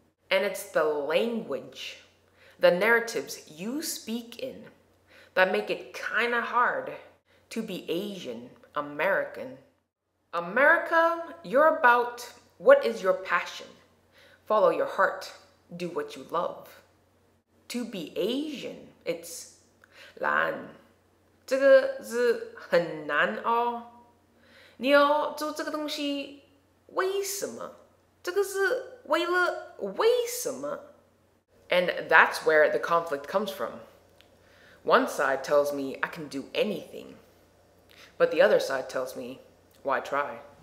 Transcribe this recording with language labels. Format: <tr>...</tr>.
<en>And it's the language, the narratives you speak in that make it kinda hard to be Asian American. America, you're about what is your passion. Follow your heart, do what you love. To be Asian, it's</en> <zh>难，这个是很难哦。你要做这个东西，为什么？这个是为了为什么？</zh> <en>And that's where the conflict comes from. One side tells me I can do anything, but the other side tells me, why try?</en>